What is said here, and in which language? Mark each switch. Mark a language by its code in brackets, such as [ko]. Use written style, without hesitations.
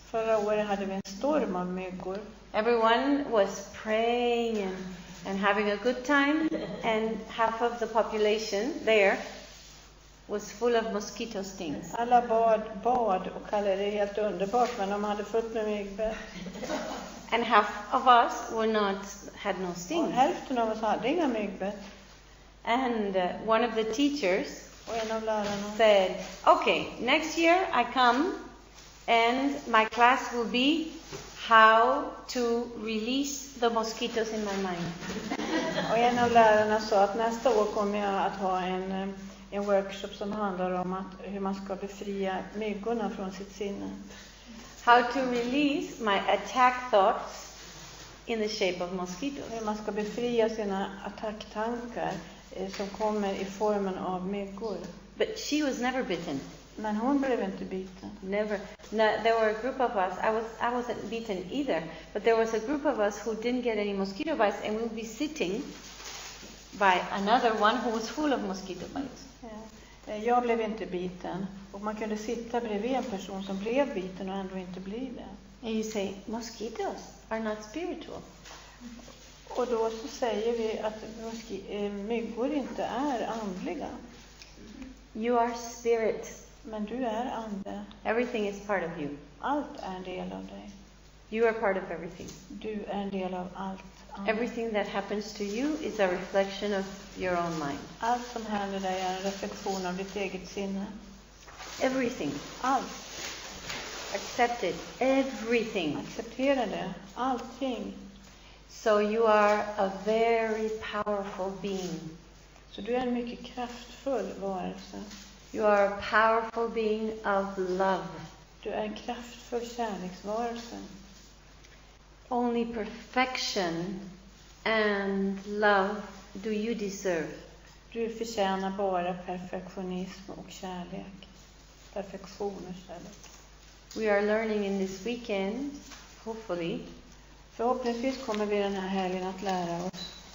[sv] Förra året hade vi en storm av myggor. [en] Everyone was praying and having a good time, and half of the population there was full of mosquito stings. [sv] Alla bad och kallade det helt underbart, men de hade fullt med myggbett. [en] And half of us had no [sv] Och [en] stings. [sv] hälften av oss hade inga myggbett. [en] And one of the teachers [sv] Och en av lärarna [en] said, "Okay, next year I come and my class will be how to release the mosquitoes in my mind." [sv] Och en av lärarna sa att nästa år kommer jag att ha en workshop som handlar om hur man ska befria myggorna från sitt sinne. [en] How to release my attack thoughts in the shape of mosquitoes. [sv] Hur man ska befria sina attacktankar som kommer i formen av myggor. [en] But she was never bitten. [sv] Men hon blev inte biten. [en] Never. No, there were a group of us. I wasn't bitten either. But there was a group of us who didn't get any mosquito bites, and we would be sitting by another one who was full of mosquito bites. [sv] Ja. Jag blev inte biten. Och man kunde sitta bredvid en person som blev biten och ändå inte bli det. [en] And you say, mosquitoes are not spiritual. [sv] Och då så säger vi att myggor inte är andliga. [en] You are spirit. [sv] Men du är ande. [en] Everything is part of you. [sv] Allt är en del av dig. [en] You are part of everything. [sv] Du är en del av allt. [en] Everything that happens to you is a reflection of your own mind. [sv] Allt som händer dig är en reflektion av ditt eget sinne. [en] Everything. [sv] Allt. [en] Accept it. Everything. [sv] Acceptera det. Allting. [en] So you are a very powerful being. [sv] Så du är en mycket kraftfull varelse. [en] You are a powerful being of love. [sv] Du är en kraftfull kärleksvarelse. [en] Only perfection and love do you deserve. [sv] Du förtjänar bara perfektionism och kärlek. Perfektion och kärlek. [en] We are learning in this weekend, hopefully, [sv] förhoppningsvis kommer vi den här helgen att lära oss